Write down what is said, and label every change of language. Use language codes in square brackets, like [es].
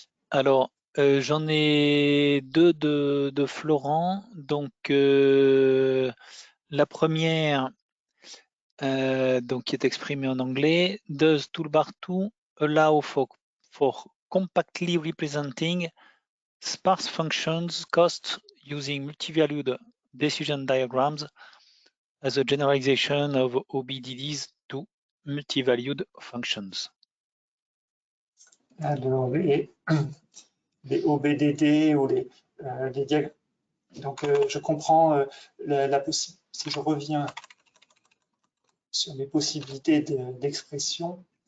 [fr] Alors j'en ai deux de Florent. Donc la première donc, qui est exprimée en anglais. [en] Does Toolbar2 allow for compactly representing sparse functions cost using multivalued decision diagrams as a generalization of OBDDs to multivalued functions? [fr] Alors, les OBDD ou les diagrammes. Donc, je comprends si je reviens sur les possibilités d'expression.